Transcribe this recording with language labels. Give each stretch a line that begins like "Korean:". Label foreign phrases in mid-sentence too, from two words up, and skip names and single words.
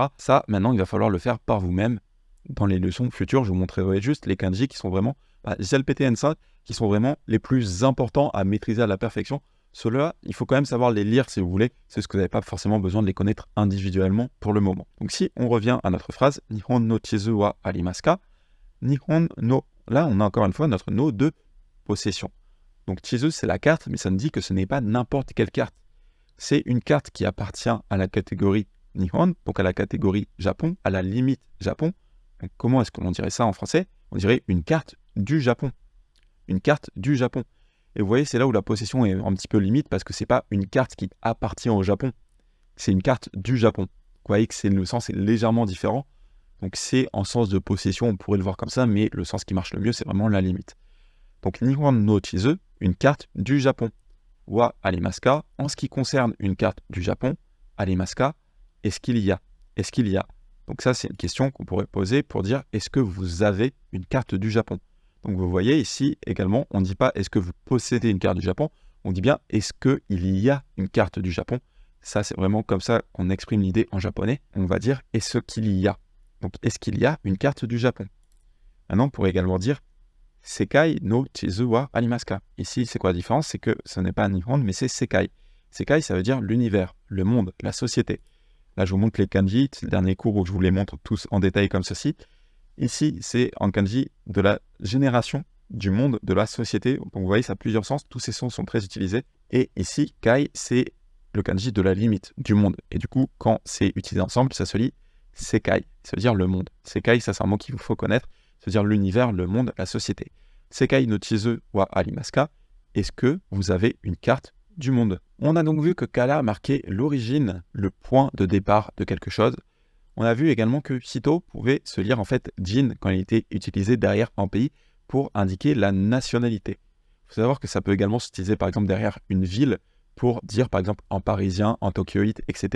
French: Ça, maintenant, il va falloir le faire par vous-même. Dans les leçons futures, je vous montrerai juste les kanji qui sont vraiment, JLPTN5, qui sont vraiment les plus importants à maîtriser à la perfection. Ceux-là, il faut quand même savoir les lire si vous voulez, c'est ce que vous n'avez pas forcément besoin de les connaître individuellement pour le moment. Donc si on revient à notre phrase,
Japanese: 日本の地図はありますか, 日本の,
French: là on a encore une fois notre no de possession. Donc chizu c'est la carte, mais ça nous dit que ce n'est pas n'importe quelle carte. C'est une carte qui appartient à la catégorie Nihon, donc à la catégorie Japon, à la limite Japon. Donc comment est-ce qu'on dirait ça en français? On dirait une carte du Japon. Une carte du Japon. Et vous voyez, c'est là où la possession est un petit peu limite parce que c'est pas une carte qui appartient au Japon. C'est une carte du Japon. Vous voyez que le sens est légèrement différent. Donc c'est en sens de possession, on pourrait le voir comme ça, mais le sens qui marche le mieux, c'est vraiment la limite. Donc
Japanese: 日本の地図,
French: une carte du Japon.
Japanese: はありますか,
French: en ce qui concerne une carte du Japon,
Japanese: ありますか,
French: est-ce qu'il y a? Est-ce qu'il y a? Donc ça, c'est une question qu'on pourrait poser pour dire est-ce que vous avez une carte du Japon? Donc vous voyez ici également, on ne dit pas est-ce que vous possédez une carte du Japon, on dit bien est-ce qu'il y a une carte du Japon. Ça, c'est vraiment comme ça qu'on exprime l'idée en japonais. On va dire est-ce qu'il y a. Donc est-ce qu'il y a une carte du Japon? Maintenant, on pourrait également dire
Japanese: 世界の地図はありますか.
French: Ici, c'est quoi la différence? C'est que ce n'est pas Nihon, mais c'est Sekai. Sekai, ça veut dire l'univers, le monde, la société. Là, je vous montre les kanji, c'est le dernier cours où je vous les montre tous en détail comme ceci. Ici, c'est en kanji de la génération, du monde, de la société. Donc, vous voyez, ça a plusieurs sens. Tous ces sons sont très utilisés. Et ici, kai, c'est le kanji de la limite, du monde. Et du coup, quand c'est utilisé ensemble, ça se lit sekai. Ça veut dire le monde. Sekai, ça, c'est un mot qu'il vous faut connaître. Ça veut dire l'univers, le monde, la société.
Japanese: 世界の地図はありますか.
French: Est-ce que vous avez une carte du monde? On a donc vu que kara marquait l'origine, le point de départ de quelque chose. On a vu également que hito pouvait se lire en fait jin quand il était utilisé derrière un pays pour indiquer la nationalité. Il faut savoir que ça peut également s'utiliser par exemple derrière une ville pour dire par exemple en parisien, en tokyoïte, etc.